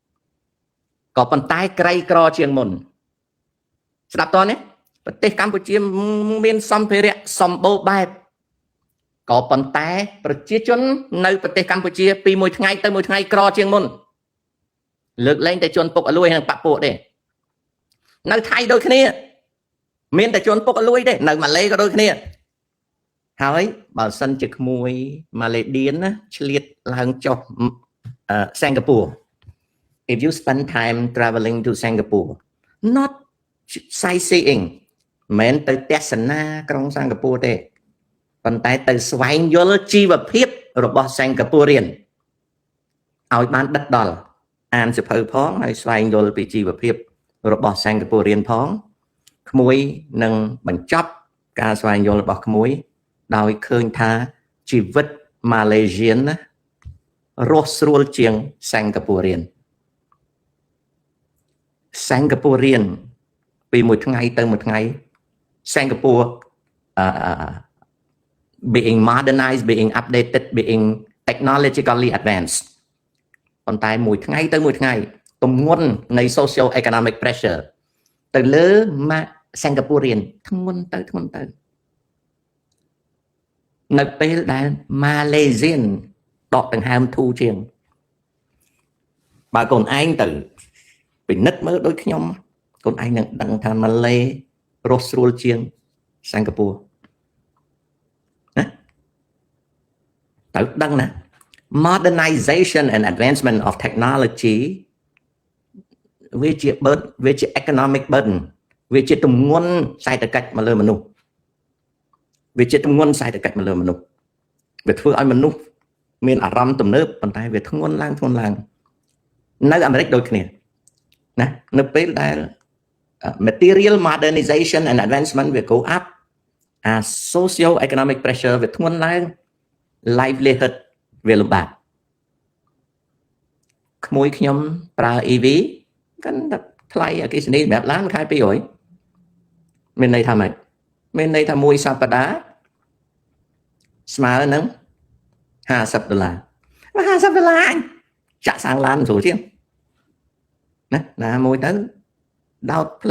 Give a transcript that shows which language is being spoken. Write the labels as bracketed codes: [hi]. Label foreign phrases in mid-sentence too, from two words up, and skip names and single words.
[km] ស្ដាប់តើនេះប្រទេសកម្ពុជាមានសម្ភារៈសម្បូរបែបក៏ប៉ុន្តែប្រជាជននៅប្រទេសកម្ពុជាពីមួយថ្ងៃទៅមួយថ្ងៃក្រជាងមុនលើកលែងតែជនពុកអលួយនិងប ពពួកទេនៅថៃដូចគ្នាមានតែជនពុកអលួយទេនៅម៉ាឡេក៏ដូចគ្នាហើយបើសិនជាក្មួយម៉ាឡេឌៀនណា ឆ្លៀតឡើងចុះសិង្ហបុរី [en] if you spend time traveling to Singapore not sightseeing [km] មិនទៅទ ស្សនាក្រុងសិង្ហបុរីទេប៉ុន្តែទៅស្វែងយល់ជីវភាពរបស់សិង្ហបុរីឲ្យបានដិតដល់អានសៀវភៅផងហើយស្វែងយល់ពីជីវភាពរបស់សិង្ហបុរីផងក្មួយនឹងបញ្ចប់ការស្វែងយល់របស់ក្មួយដោយឃើញថាជីវិតម៉ាឡេស៊ីនរស់ស្រួលជាងសិង្ហបុរី Singaporean ពីមួយថ្ងៃទៅមួយថ្ងៃ [en] Singapore being modernized being updated being technologically advanced [km] ប៉ុន្តែមួយថ្ងៃទៅមួយថ្ងៃទម្ងន់នៃ [en] social economic pressure [km] ទៅលើ Singaporean ធ្ងន់ទៅ នៅពេលដែល Malaysian ដកដង្ហើមធូរជាងបើកូនឯងទៅពិ និត្យមើលដូចខ្ញុំកូនឯងនឹងដឹងថាម៉ាឡេរស់ស្រួលជាងសិង្ហបុរីណាត្រូវដឹងណា [en] modernization and advancement of technology [km] វាជា [en] economic burden [km] វាជាទម្ងន់សេដ្ឋកិច្ចមកលើមនុស្សវាធ្វើឲ្យ មនុស្សមានអារម្មណ៍ទំនើបប៉ុន្តែវាធ្ងន់ឡើងនៅអាមេរិកដូចគ្នាណានៅពេលដែល [en] material modernization and advancement [km] វា [en] go up socio economic pressure [km] វាធ្ងន់ឡើង livelihood វាលំបាក ក្មួយខ្ញុំប្រើ EV កាន់តែថ្លៃអគ្គិសនីសម្រាប់ឡានខែ200មានន័យថាម៉េចមានន័យថាមួយសប្តាហ៍ស្មើនឹង$50 $50អញចាក់សាំងឡានស្រួលជាងណាមួយទៅដោតភ្លើ